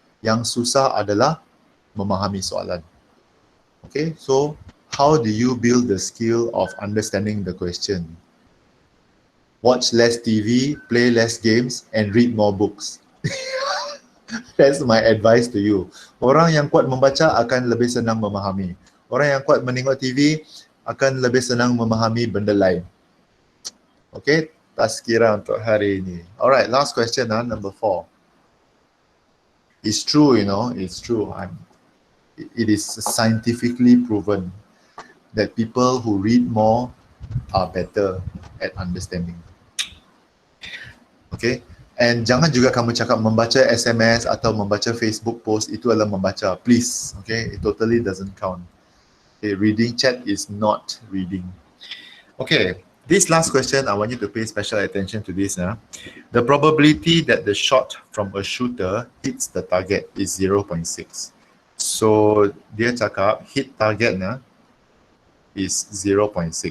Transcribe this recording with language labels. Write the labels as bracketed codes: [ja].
[ms] Yang susah adalah memahami soalan. [en] Okay, so how do you build the skill of understanding the question? Watch less TV, play less games, and read more books. That's my advice to you. [ms] Orang yang kuat membaca akan lebih senang memahami. Orang yang kuat menengok TV akan lebih senang memahami benda lain. Okay, tazkirah untuk hari ini. [en] Alright, last question number 4. It's true, you know, it's true. It is scientifically proven that people who read more are better at understanding. [ms] Okay, and jangan juga kamu cakap membaca SMS atau membaca Facebook post itu adalah membaca. [en] Please, okay, it totally doesn't count. Okay, reading chat is not reading. Okay, this last question, I want you to pay special attention to this. The probability that the shot from a shooter hits the target is 0.6. So, [ms] dia cakap [en] hit target is 0.6.